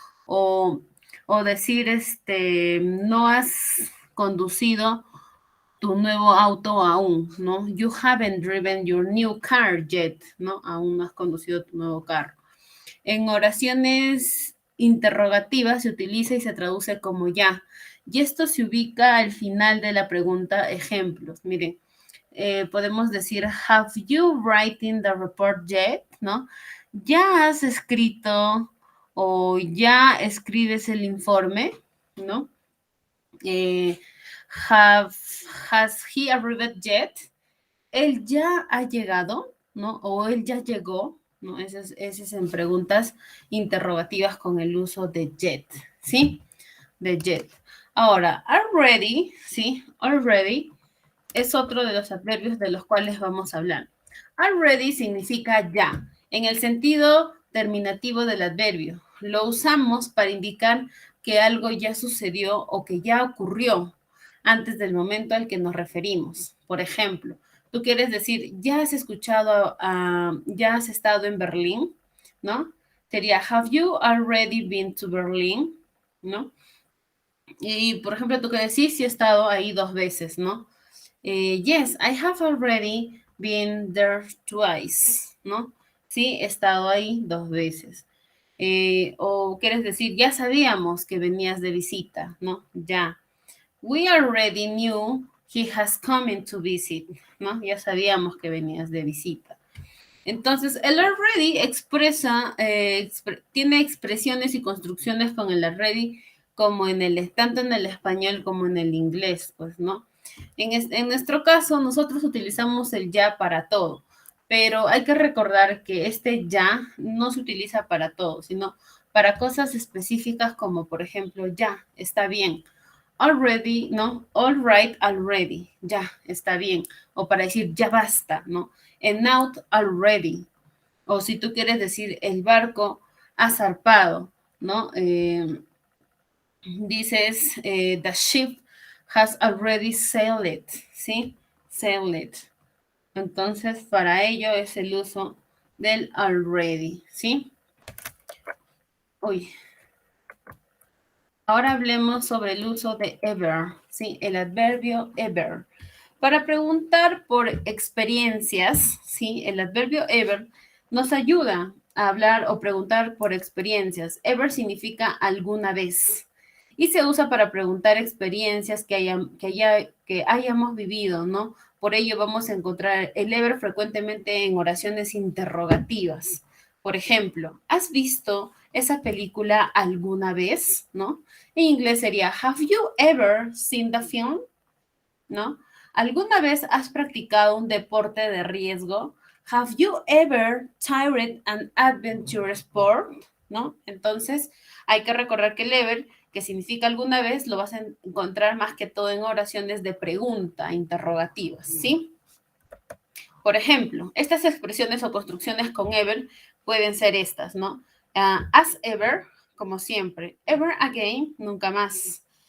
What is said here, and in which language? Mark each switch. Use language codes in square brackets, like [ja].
[es] O, o decir, no has conducido tu nuevo auto aún, ¿no? [en] You haven't driven your new car yet, [es] ¿no? Aún no has conducido tu nuevo carro. En oraciones interrogativas se utiliza y se traduce como ya. Y esto se ubica al final de la pregunta ejemplos. Miren, podemos decir, [en] have you written the report yet? [es] ¿No? ¿Ya has escrito o ya escribes el informe? ¿No? Eh, [en] has he arrived yet? [es] Él ya ha llegado, ¿no? O él ya llegó, ¿no? Ese es en preguntas interrogativas con el uso de yet, ¿sí? De yet. Ahora, already, ¿sí? Already es otro de los adverbios de los cuales vamos a hablar. Already significa ya, en el sentido terminativo del adverbio. Lo usamos para indicar que algo ya sucedió o que ya ocurrió antes del momento al que nos referimos. Por ejemplo, tú quieres decir, ya has escuchado, ya has estado en Berlín, ¿no? Sería, [en] have you already been to Berlin? [es] ¿No? Y, por ejemplo, tú quieres decir, sí he estado ahí 2 veces, ¿no? [en] Yes, I have already been there twice, [es] ¿no? Sí, he estado ahí 2 veces. O quieres decir, ya sabíamos que venías de visita, ¿no? Ya. [en] We already knew he has come to visit, [es] ¿no? Ya sabíamos que venías de visita. Entonces, el already expresa, tiene expresiones y construcciones con el already como tanto en el español como en el inglés, pues, ¿no? En nuestro caso, nosotros utilizamos el ya para todo, pero hay que recordar que este ya no se utiliza para todo, sino para cosas específicas como, por ejemplo, ya, está bien. Already, ¿no? [en] All right, [es] already, ya, está bien. O para decir, ya basta, ¿no? [en] And out already. [es] O si tú quieres decir, el barco ha zarpado, ¿no? Dices, [en] the ship has already sailed, [es] ¿sí? [en] Sailed. [es] Entonces, para ello es el uso del already, ¿sí? Uy. Ahora hablemos sobre el uso de ever, ¿sí? El adverbio ever. Para preguntar por experiencias, ¿sí? El adverbio ever nos ayuda a hablar o preguntar por experiencias. Ever significa alguna vez y se usa para preguntar experiencias que hayamos vivido, ¿no? Por ello vamos a encontrar el ever frecuentemente en oraciones interrogativas. Por ejemplo, ¿has visto esa película alguna vez? ¿No? En inglés sería, [en] ¿Have you ever seen the film? [es] ¿No? ¿Alguna vez has practicado un deporte de riesgo? [en] Have you ever tried an adventure sport? [es] ¿No? Entonces, hay que recordar que el ever, que significa alguna vez, lo vas a encontrar más que todo en oraciones de pregunta, interrogativas, ¿sí? Por ejemplo, estas expresiones o construcciones con ever pueden ser estas, ¿no? [en] As ever, [es] como siempre. [en] Ever again, [es] nunca más.